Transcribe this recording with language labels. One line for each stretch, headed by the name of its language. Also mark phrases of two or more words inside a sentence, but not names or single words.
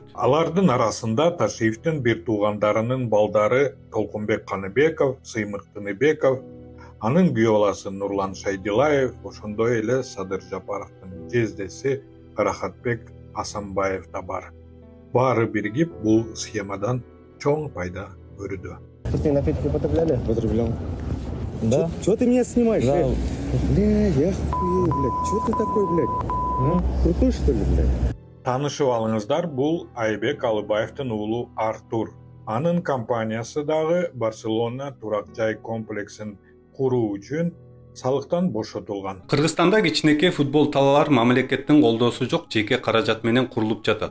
Kyrgyz: Алардын арасында Ташиевдин бир туугандарынын балдары Толкунбек Каныбеков, Сыймык Тыныбеков, анын күйөө баласы Нурлан Шайдилаев, ошондой эле Садыр Жапаровдун жездеси Карахатбек Асанбаев да бар. Баары биригип бул схемадан чоң пайда көрүүдө.
Russian: Ты напитки употребляли? Потреблял. Да? Чего ты меня снимаешь? Да. Бля, я хуею, блядь. Чего ты такой, блядь? Крутой, что ли, блядь?
Kyrgyz: Таанышып алыңыздар, бул Айбек Алыбаевдин уулу Артур. Анын компаниясы дагы Барселона турак жай комплексин куруу үчүн салыктан бошотулган. Кыргызстанда кичинекей футбол талалар мамлекеттин колдоосу жок жеке каражат менен курулуп жатат.